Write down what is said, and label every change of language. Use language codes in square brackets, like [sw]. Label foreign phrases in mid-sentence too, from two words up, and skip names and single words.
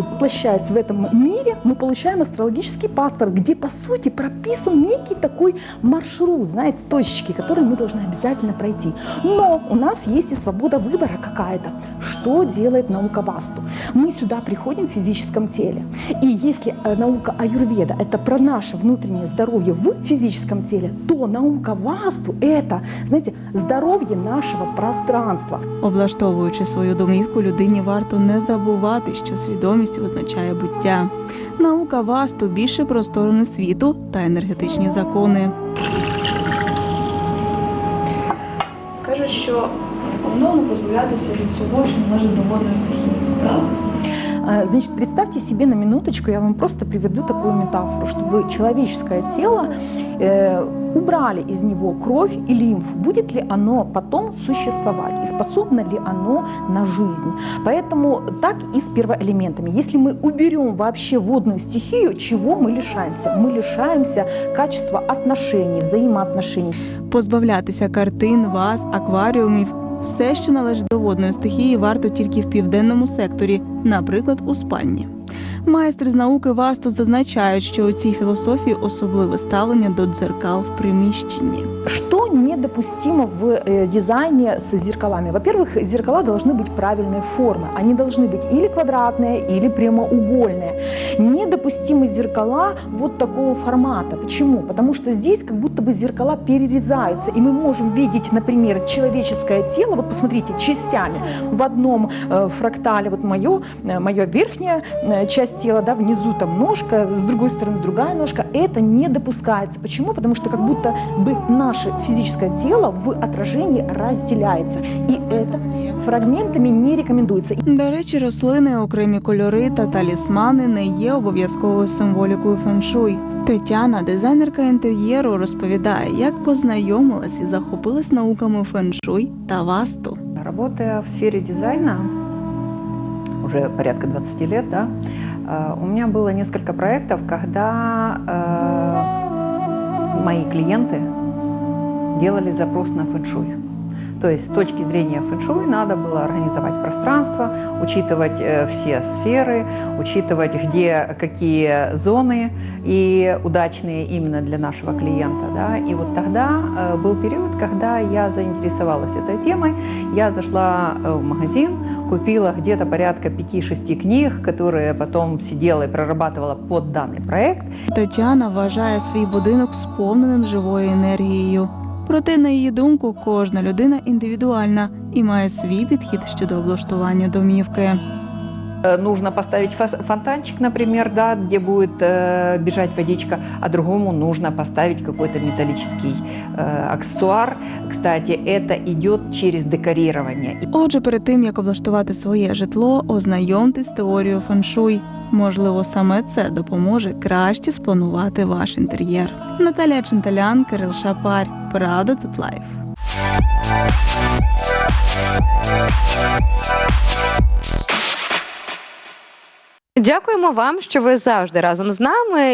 [ru] Воплощаясь в этом мире, мы получаем астрологический паспорт, где, по сути, прописан некий такой маршрут, знаете, точечки, которые мы должны обязательно пройти. Но у нас есть и свобода выбора какая-то. Что делает наука васту? Мы сюда приходим в физическом теле. И если наука аюрведа – это про наше внутреннее здоровье в физическом теле, то наука васту – это, знаете, [uk] здоров'я нашого пространства. Облаштовуючи свою домівку, людині варто не забувати, що свідомість визначає буття. Наука васту більше про сторони світу та енергетичні закони. Кажуть, що умовно позбавлятися від всього, що належить до водної стихії. Це правда? [ru] Значит, представьте себе на минуточку, я вам просто приведу такую метафору, чтобы человеческое тело убрали из него кровь и лимфу, будет ли оно потом существовать и способно ли оно на жизнь. Поэтому так и с первоэлементами. Если мы уберем вообще водную стихию, чего мы лишаемся? Мы лишаемся качества отношений, взаимоотношений. [uk] Позбавлятися картин, ваз, акваріумів – все, що належить до водної стихії, варто тільки в південному секторі, наприклад, у спальні. Майстри з науки васту зазначають, що у цій філософії особливе ставлення до дзеркал в приміщенні. [ru] Что недопустимо в дизайне с зеркалами? Во-первых, зеркала должны быть правильной формы. Они должны быть или квадратные, или прямоугольные. Недопустимы зеркала вот такого формата. Почему? Потому что здесь как будто бы зеркала перерезаются, и мы можем видеть, например, человеческое тело, вот посмотрите, частями. В одном фрактале вот моя верхняя часть тела, да, внизу там ножка, с другой стороны другая ножка. Это не допускается. Почему? Потому что как будто бы наше физическое тело в отражении разделяется. И это фрагментами не рекомендуется. [uk] До речі, рослини, окремі кольори та талісмани не є обов'язковою символікою феншуй. Тетяна, дизайнерка інтер'єру, розповідає, як познайомилась і захопилась науками феншуй та васту. [ru] Работая в сфере дизайна уже порядка 20 лет, да, у меня было несколько проектов, когда мои клиенты делали запрос на фэншуй. То есть с точки зрения фэншуй надо было организовать пространство, учитывать все сферы, учитывать, где какие зоны и удачные именно для нашего клиента. Да. И вот тогда был период, когда я заинтересовалась этой темой. Я зашла в магазин, купила где-то порядка 5-6 книг, которые потом сидела и прорабатывала под данный проект. [uk] Тетяна вважає свій будинок сповненим живою енергією. Проте, на її думку, кожна людина індивідуальна і має свій підхід щодо облаштування домівки. [ru] Нужно поставить фонтанчик, например, да, где будет бежать водичка, а другому нужно поставить какой-то металлический аксессуар. Кстати, это идет через декорирование. [uk] Отже, перед тим, як облаштувати своє житло, ознайомтесь з теорією феншуй. Можливо, саме це допоможе краще спланувати ваш інтер'єр. Наталія Чинталян, Кирил Шапарь. Правда тут лайф. Дякуємо вам, що ви завжди разом з нами.